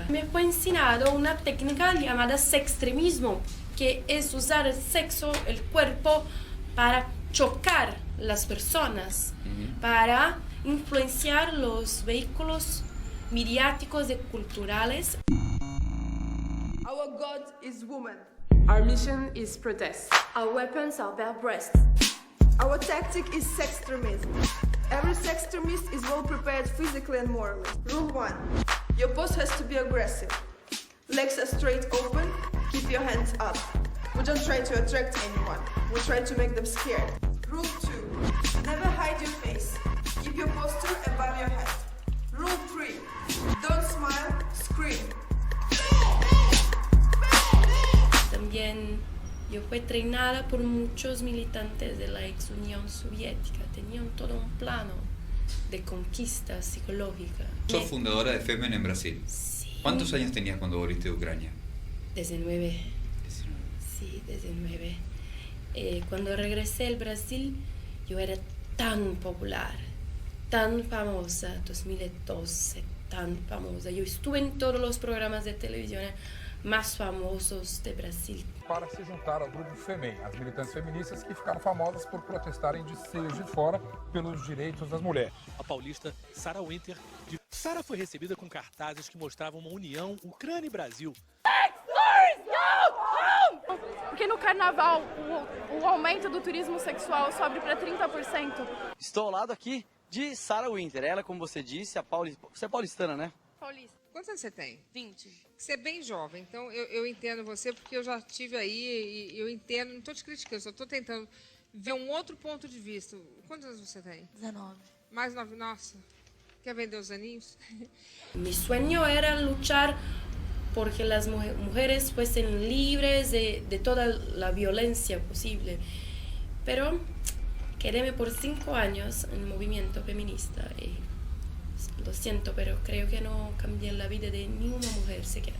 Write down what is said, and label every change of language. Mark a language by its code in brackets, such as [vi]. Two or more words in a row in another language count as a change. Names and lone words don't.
[es] Me fue enseñado una técnica llamada sextremismo, que es usar el sexo, el cuerpo, para chocar las personas, para influenciar los vehículos mediáticos y culturales. [en] Our God is woman. Our mission is protest. Our weapons are bare breasts. Our tactic is sextremism. Every sextremist is well prepared physically and morally. Rule 1. Your pose has to be aggressive. Legs are straight open, keep your hands up. We don't try to attract anyone, we try to make them scared. Rule 2. Never hide your face. Keep your posture above your head. Rule 3. Don't smile, scream. [es] También yo fui entrenada por muchos militantes de la ex Unión Soviética. Tenían todo un plano de conquista psicológica. Sos fundadora de Femen en Brasil. Sí. ¿Cuántos años tenías cuando volviste de Ucrania? 19. Sí, 19. Cuando regresé al Brasil, yo era tan popular, tan famosa, 2012, tan famosa. Yo estuve en todos los programas de televisión más famosos de Brasil. [pt] Para se juntar ao grupo FEMEN, as militantes feministas que ficaram famosas por protestarem de Juiz de Fora pelos direitos das mulheres. A paulista Sarah Winter. Sarah foi recebida com cartazes que mostravam uma união Ucrânia e Brasil. Porque no carnaval o aumento do turismo sexual sobe para 30%. Estou ao lado aqui de Sarah Winter. Ela, como você disse, você é paulistana, né? Paulista. Quantos anos você tem? 20. Você é bem jovem, então eu entendo você porque eu já estive aí e eu entendo, não estou te criticando, só estou tentando ver um outro ponto de vista. Quantos anos você tem? 19. Mais 9? Nossa, quer vender os aninhos? [es] Mi sueño era luchar porque las mujeres fuesen libres de toda la violencia posible. Pero quedé por 5 años en el movimiento feminista y lo siento, pero creo que no cambié la vida de ninguna mujer siquiera.